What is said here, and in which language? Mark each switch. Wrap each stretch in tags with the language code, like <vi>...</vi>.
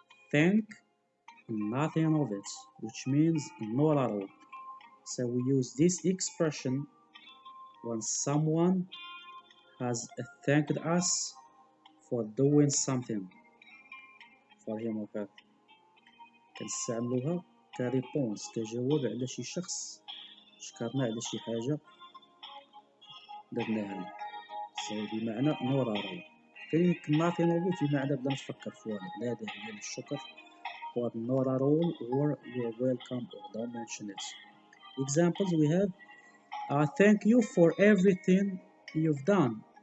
<en>Think nothing of it, which means not at all. So we use this expression when someone has thanked us for doing something for him or her.</en> <ar>كنستعملوها كريبونس كجواب على شي شخص شكرنا على شي حاجة درناها.</ar> <en>So بمعنى not at all. think nothing of it بمعنى</en> <ar>بلا نفكر في والو، لا داعي للشكر</ar> <en>or not at all or you're welcome or don't mention it. Examples we have thank you for everything you've done.</en>